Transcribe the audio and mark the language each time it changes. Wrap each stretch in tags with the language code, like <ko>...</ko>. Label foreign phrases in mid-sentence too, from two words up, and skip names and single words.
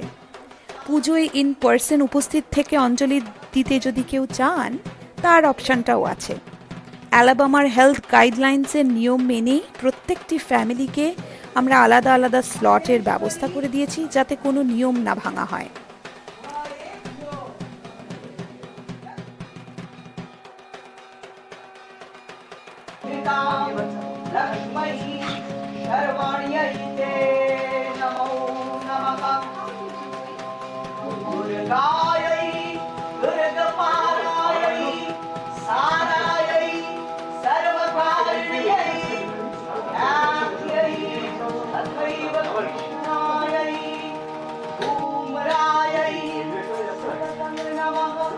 <bn>পুজোয়</bn> <en>in person</en> <bn>উপস্থিত থেকে অঞ্জলি দিতে যদি কেউ চান তার অপশানটাও আছে। অ্যালাবামার</bn> <en>health guidelines</en> <bn>নিয়ম মেনেই প্রত্যেকটি ফ্যামিলিকে আমরা আলাদা আলাদা স্লটের ব্যবস্থা করে দিয়েছি যাতে কোনো নিয়ম না ভাঙা হয়।</bn> <sa>लक्ष्मै शर्वाण्यै ते नमो नमः। दुर्गायै दुर्गपालायै सारायै सर्वकारिण्यै नाट्यै तथैव कृष्णायै धूम्रायै नमः।</sa>